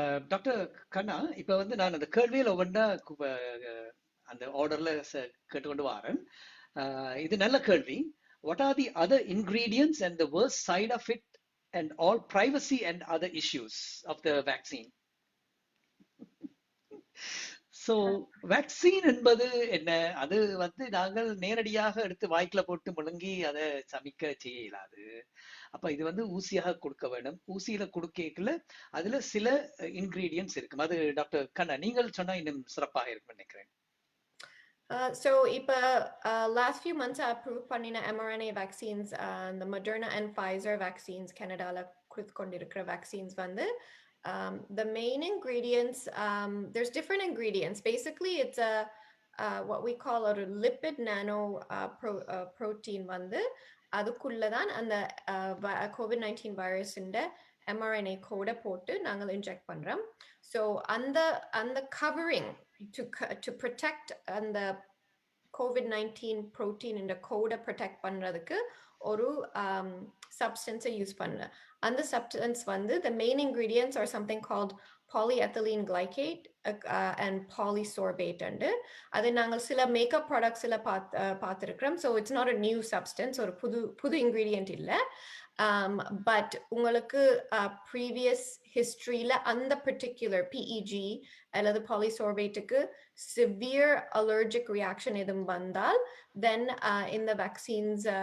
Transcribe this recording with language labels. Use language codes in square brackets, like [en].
[ta] Doctor கண்ணா, இப்ப வந்து நான் அந்த கேள்வியில் ஒவ்வொன்றா அந்த ஆர்டர்ல கேட்டுக்கொண்டு வரேன். இது நல்ல கேள்வி. [en] What are the other ingredients and the worst side of it and all privacy and other issues of the vaccine? [ta] So vaccine என்பது என்ன? அது வந்து நாங்கள் நேரடியாக எடுத்து வாய்க்குல போட்டு முழுங்கி அதை சமைக்க செய்ய இயலாது. அப்ப இது வந்து ஊசியாக கொடுக்க வேண்டும். ஊசியில கொடுக்கல அதுல சில இன்கிரீடியன்ட்ஸ் இருக்கும். அது டாக்டர் கண்ணா நீங்கள் சொன்னா இன்னும் சிறப்பாக இருக்கும் நினைக்கிறேன். [en] So last few months I approved பண்ணின mRNA vaccines, the Moderna and Pfizer vaccines, Canadaல [ta] கொடுத்துக்கொண்டிருக்கிற [en] vaccines வந்து the main ingredients, there's different ingredients. Basically it's what we call a lipid nano protein வந்து [ta] அதுக்குள்ளதான் அந்த [en] COVID-19 virus இந்த mRNA கோட [ta] போட்டு நாங்கள் inject பண்றோம். [en] So அந்த covering to protect அந்த COVID-19 protein இந்த கோட protect பண்றதுக்கு ஒரு substance யூஸ் பண்ண. அந்த substance வந்து the main ingredients are something called polyethylene glycate and polysorbate. [ta] And அது நாங்கள் சில மேக்கப் ப்ராடக்ட்ஸ்ல பார்த்திருக்கிறோம். [en] So it's not a new substance, [ta] ஒரு புது ingredient இல்ல. [en] But உங்களுக்கு previous historyல அந்த particular PEG அல்லது polysorbateக்கு severe allergic reaction [ta] எதுவும் வந்தால் [en] then in the vaccines